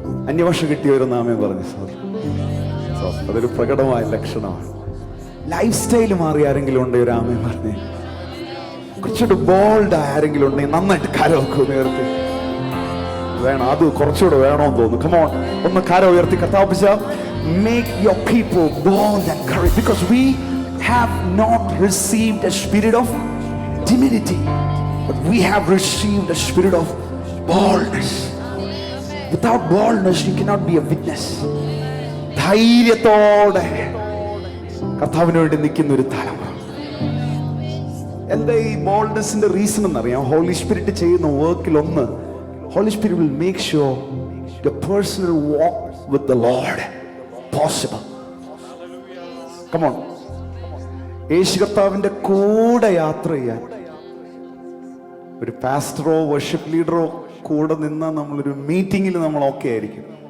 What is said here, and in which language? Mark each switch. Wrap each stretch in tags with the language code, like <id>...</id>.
<ml>അന്യഭാഷ കിട്ടിയവരൊരു നാമേ പറഞ്ഞു. അതൊരു പ്രകടമായ ലക്ഷണമാണ്. ലൈഫ് സ്റ്റൈൽ മാറി ആരെങ്കിലും ഉണ്ടെങ്കിൽ ഒരു ആമേ പറഞ്ഞേ. കുറച്ചുകൂടെ ബോൾഡ് ആരെങ്കിലും ഉണ്ടെങ്കിൽ നന്നായിട്ട് കരമൊക്കെ ഉയർത്തി. വേണം, അത് കുറച്ചുകൂടെ വേണമെന്ന് തോന്നുന്നു. കമോൺ, ഒന്ന് കരം ഉയർത്തി കർത്താവ്</ml> <en>make your people bold and courage, because we have not received a spirit of timidity, but we have received a spirit of boldness. Without boldness you cannot be a witness.</en> <ml>ധൈര്യത്തോടെ കർത്താവിന് വേണ്ടി നിൽക്കുന്ന ഒരു തലമുറ. എന്താ ഈ ബോൾഡ്നെസിന്റെ റീസൺ എന്നറിയാം? Holy spirit ചെയ്യുന്ന വർക്കിൽ ഒന്ന്,</ml> <en>Holy spirit will make sure your personal walk with the Lord possible. Come on.</en> <ml>യേശു കർത്താവിന്റെ കൂടെ യാത്ര ചെയ്യാൻ ഒരു പാസ്റ്ററോ വർഷിപ്പ് ലീഡറോ കൂടെ നിന്നാൽ നമ്മളൊരു മീറ്റിങ്ങിൽ നമ്മൾ ഓക്കെ ആയിരിക്കും.</ml>